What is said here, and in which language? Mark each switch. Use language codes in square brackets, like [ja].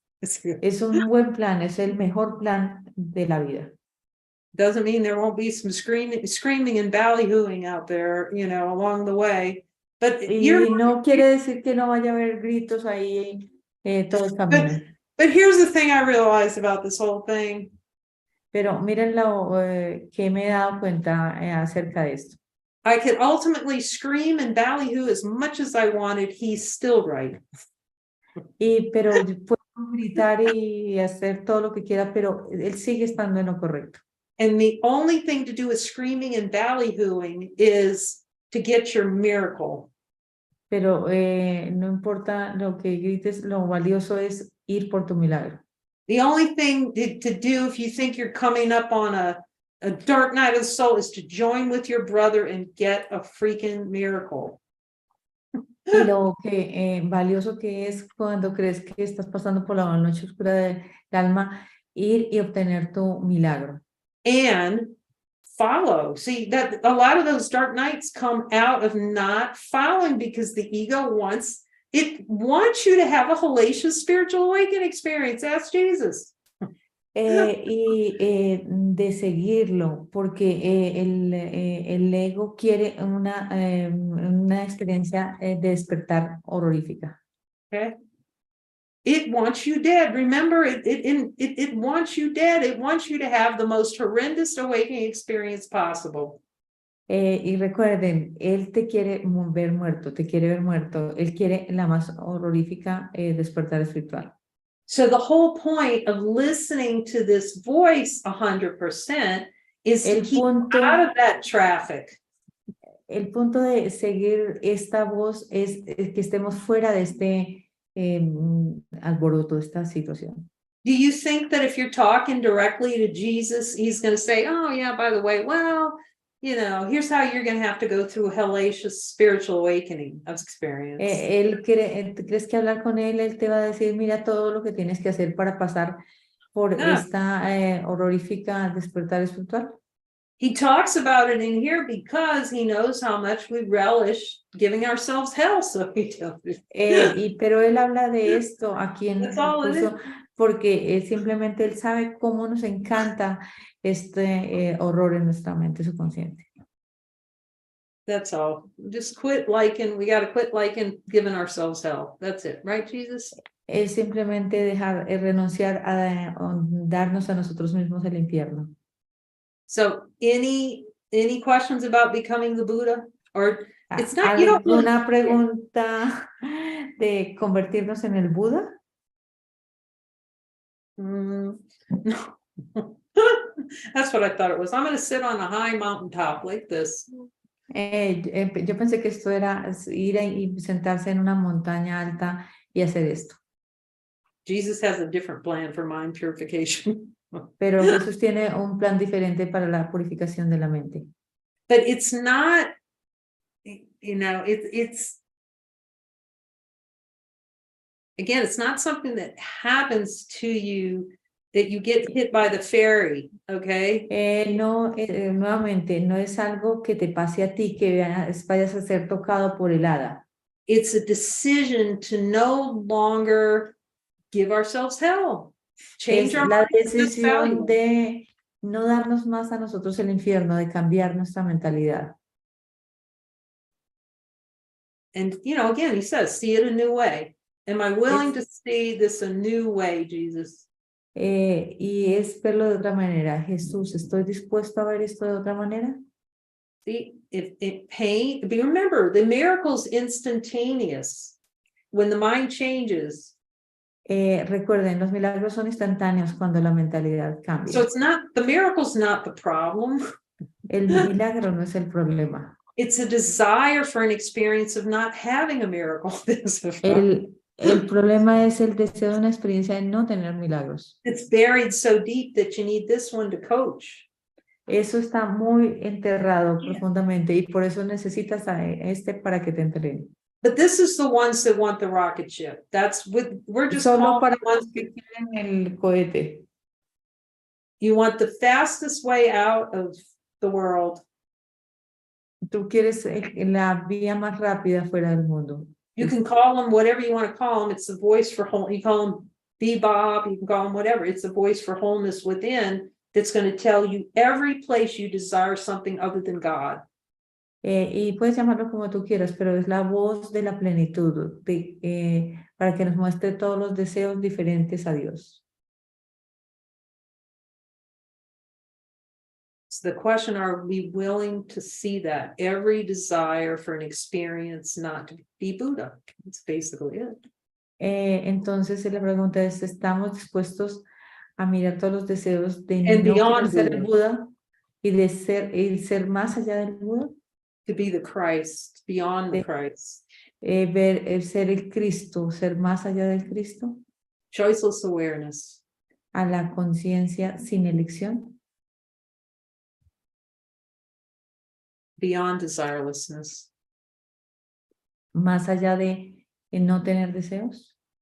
[es] Es un buen plan, es el mejor plan de la vida. [en] Doesn't mean there won't be some screaming and ballyhooing out there, you know, along the way. But [es] no quiere decir que no vaya a haber gritos ahí todo el camino. [en] But here's the thing I realized about this whole thing. [es] Pero miren lo que me he dado cuenta acerca de esto. [en] I could ultimately scream and ballyhoo as much as I wanted. He's still right. [es] Pero yo puedo gritar y hacer todo lo que quiera, pero él sigue estando en lo correcto. [en] And the only thing to do with screaming and ballyhooing is to get your miracle. [es] Pero no importa lo que grites, lo valioso es ir por tu milagro. [en] The only thing to do if you think you're coming up on a dark night of the soul is to join with your brother and get a freaking miracle. [es] Y lo que valioso que es cuando crees que estás pasando por la noche oscura del alma, ir y obtener tu milagro. [en] And follow. See, that a lot of those dark nights come out of not following because the ego wants you to have a hellacious spiritual awakening experience. Ask Jesus. [es] De seguirlo, porque el ego quiere una experiencia de despertar horrorífica. [en] Okay. It wants you dead. Remember, it wants you dead. It wants you to have the most horrendous awakening experience possible. [es] Y recuerden, él te quiere ver muerto, te quiere ver muerto, él quiere la más horrorífica despertar espiritual. [en] So the whole point of listening to this voice 100% is to keep out of that traffic. [es] El punto de seguir esta voz es que estemos fuera de este alboroto, esta situación. [en] Do you think that if you're talking directly to Jesus, he's going to say, oh, yeah, by the way, well, you know, here's how you're going to have to go through a hellacious spiritual awakening of experience? [es] ¿Crees que hablar con él te va a decir, mira todo lo que tienes que hacer para pasar por esta horrorífica despertar espiritual? [en] He talks about it in here because he knows how much we relish giving ourselves hell, so he tells [es] pero él habla de esto aquí en el curso porque simplemente él sabe cómo nos encanta este horror en nuestra mente subconsciente. [en] That's all. Just quit liking. We got to quit liking giving ourselves hell. That's it, right, Jesus? [es] Es simplemente dejar, renunciar a darnos a nosotros mismos el infierno. [en] So, any questions about becoming the Buddha? Or it's not. You don't [es] ¿Alguna pregunta de convertirnos en el Buda? [en] No. That's what I thought it was. I'm going to sit on a high mountaintop like this. [es] Yo pensé que esto era ir y sentarse en una montaña alta y hacer esto. [en] Jesus has a different plan for mind purification. [es] Pero Jesús tiene un plan diferente para la purificación de la mente. [en] But it's not, you know, it's again, it's not something that happens to you that you get hit by the fairy, okay? [es] Nuevamente, no es algo que te pase a ti, que vayas a ser tocado por el hada. [en] It's a decision to no longer give ourselves hell. Change our [es] la decisión de no darnos más a nosotros el infierno, de cambiar nuestra mentalidad. [en] And, you know, again, he says, see it a new way. Am I willing to see this a new way, Jesus? [es] Y es verlo de otra manera. Jesús, ¿estoy dispuesto a ver esto de otra manera? [en] See, if pain, but remember, the miracle's instantaneous. When the mind changes. [es] Recuerden, los milagros son instantáneos cuando la mentalidad cambia. [en] So it's not, the miracle's not the problem. [es] El milagro no es el problema. [en] It's a desire for an experience of not having a miracle. [es] El problema es el deseo de una experiencia de no tener milagros. [en] It's buried so deep that you need this one to coach. [es] Eso está muy enterrado profundamente y por eso necesitas a este para que te entrene. [en] But this is the ones that want the rocket ship. That's with, we're just [es] solo para los que quieren el cohete. [en] You want the fastest way out of the world. [es] Tú quieres la vía más rápida fuera del mundo. [en] You can call them whatever you want to call them. It's the voice for whole. You call them bebop. You can call them whatever. It's the voice for wholeness within that's going to tell you every place you desire something other than God. [es] Y puedes llamarlo como tú quieras, pero es la voz de la plenitud para que nos muestre todos los deseos diferentes a Dios. [en] So the question, are we willing to see that? Every desire for an experience not to be Buddha. That's basically it. [es] Entonces la pregunta es, ¿estamos dispuestos a mirar todos los deseos de [en] And [es] no [en] beyond [es] querer ser el [en] Buddha. [es] Buda y de ser más allá del Buda? [en] To be the Christ, beyond the Christ. [es] Ver el ser el Cristo, ser más allá del Cristo, [en] Choiceless awareness. [es] a la conciencia sin elección, [en] Beyond desirelessness. [es] más allá de no tener deseos,